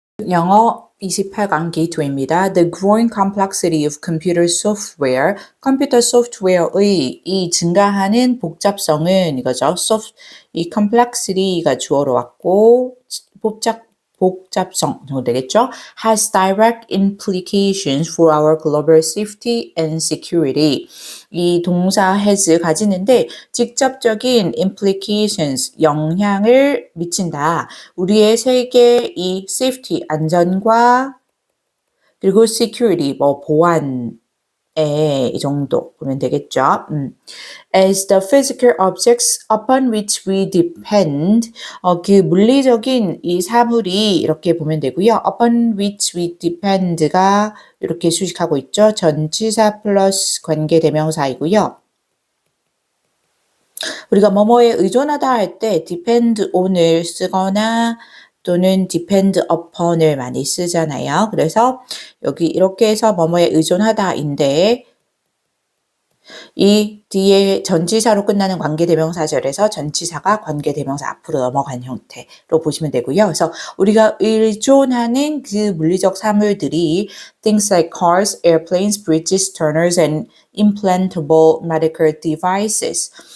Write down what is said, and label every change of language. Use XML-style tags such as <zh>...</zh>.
<ko>영어 28강 게이트웨이입니다.</ko> <en>The growing complexity of computer software,</en> <ko>컴퓨터 소프트웨어의 이 증가하는 복잡성은 이거죠. 이 complexity가 주어로 왔고 복잡성 정도 되겠죠.</ko> <en>Has direct implications for our global safety and security.</en> <ko>이 동사 has 가지는데 직접적인 implications, 영향을 미친다. 우리의 세계 이 safety, 안전과 그리고 security, 보안에 이 정도 보면 되겠죠.</ko> <en>As the physical objects upon which we depend,</en> <ko>그 물리적인 이 사물이 이렇게 보면 되고요.</ko> <en>upon which we depend</en> <ko>가 이렇게 수식하고 있죠. 전치사 플러스 관계대명사이고요. 우리가 뭐뭐에 의존하다 할 때 depend on을 쓰거나 또는 depend upon을 많이 쓰잖아요. 그래서 여기 이렇게 해서 뭐뭐에 의존하다인데 이 뒤에 전치사로 끝나는 관계대명사절에서 전치사가 관계대명사 앞으로 넘어간 형태로 보시면 되고요. 그래서 우리가 의존하는 그 물리적 사물들이</ko> <en>things like cars, airplanes, bridges, turners, and implantable medical devices.</en>